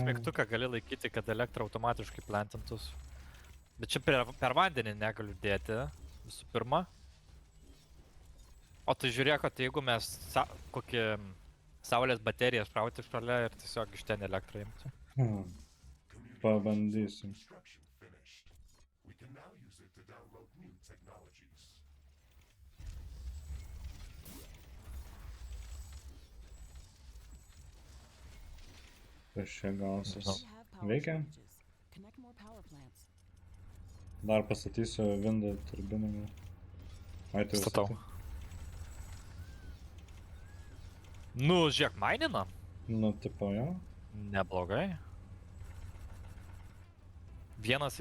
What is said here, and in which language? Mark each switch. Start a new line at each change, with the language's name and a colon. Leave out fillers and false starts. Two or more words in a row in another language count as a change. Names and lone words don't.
Lithuanian: mygtuką gali laikyti, kad elektra automatiškai plentintus. Bet čia per vandenį negaliu dėti, visų pirma. O tai žiūrėk, kad jeigu mes kokį saulės bateriją šrauti šalia ir tiesiog iš ten elektrą imti. Pabandysim.
English: Construction finished. We can now use it to download new technologies.
Lithuanian: Kas čia gausis? Nežinau.
English: We have power
Lithuanian: Veikia?
English: shortages. Connect more power plants.
Lithuanian: Dar pastatysiu windą turbiną. Ai, tai jau Statau. statai? Nu, žiūrėk, mainina. Nu, tipo, jo. Neblogai. Vienas...